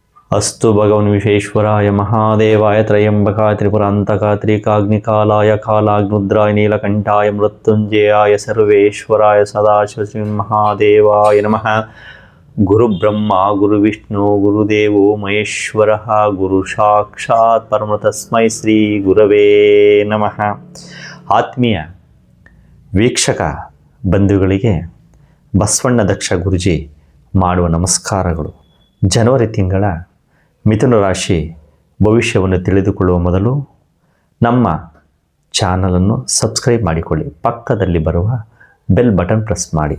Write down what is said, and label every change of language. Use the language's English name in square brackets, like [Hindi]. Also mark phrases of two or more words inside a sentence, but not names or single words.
[Sanskrit] ಅಸ್ತು ಭಗವನ್ ವಿಶ್ವೇಶ್ವರಾಯ ಮಹಾದೇವಾಯ ತ್ರಯಂಬಕಾಯ ತ್ರಿಪುರಾಂತಕ ತ್ರಿಕಾಗ್ನಿಕಾಲಾಯ ಕಾಲಾಗ್ನುದ್ರಾಯ ನೀಲಕಂಠಾಯ ಮೃತ್ಯುಂಜಯಾಯ ಸರ್ವೇಶ್ವರಾಯ ಸದಾಶಿವ ಶ್ರೀ ಮಹಾದೇವಾಯ ನಮಃ. ಗುರು ಬ್ರಹ್ಮ ಗುರು ವಿಷ್ಣು ಗುರುದೇವೋ ಮಹೇಶ್ವರ ಗುರು ಸಾಕ್ಷಾತ್ ಪರಮ ತಸ್ಮೈ ಶ್ರೀ ಗುರವೇ ನಮಃ. [Kannada] ಆತ್ಮೀಯ ವೀಕ್ಷಕ ಬಂಧುಗಳಿಗೆ ಬಸವಣ್ಣ ದಕ್ಷ ಗುರುಜಿ ಮಾಡುವ ನಮಸ್ಕಾರಗಳು. ಜನವರಿ ತಿಂಗಳ ಮಿಥುನ ರಾಶಿ ಭವಿಷ್ಯವನ್ನು ತಿಳಿದುಕೊಳ್ಳುವ ಮೊದಲು ನಮ್ಮ ಚಾನಲನ್ನು ಸಬ್ಸ್ಕ್ರೈಬ್ ಮಾಡಿಕೊಳ್ಳಿ, ಪಕ್ಕದಲ್ಲಿ ಬರುವ [English] bell button press [Kannada] ಮಾಡಿ.